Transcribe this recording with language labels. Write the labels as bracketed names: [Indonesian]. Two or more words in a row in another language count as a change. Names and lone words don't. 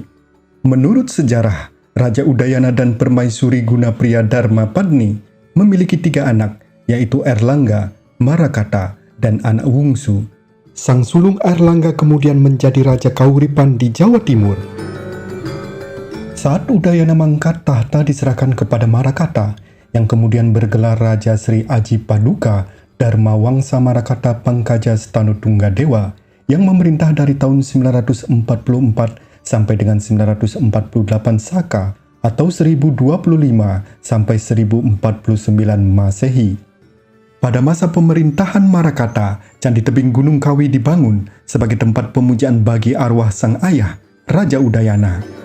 [Indonesian] Menurut sejarah, Raja Udayana dan Permaisuri Gunapriya Dharma Padni memiliki 3 anak yaitu Airlangga, Marakata, dan anak Wungsu. Sang sulung Airlangga kemudian menjadi Raja Kauripan di Jawa Timur. Saat Udayana mangkat tahta diserahkan kepada Marakata, yang kemudian bergelar Raja Sri Aji Paduka Dharma Wangsa Marakata Pangkaja Stanu Tunggadewa, yang memerintah dari tahun 944 sampai dengan 948 Saka atau 1025 sampai 1049 Masehi. Pada masa pemerintahan Marakata, Candi Tebing Gunung Kawi dibangun sebagai tempat pemujaan bagi arwah sang ayah, Raja Udayana.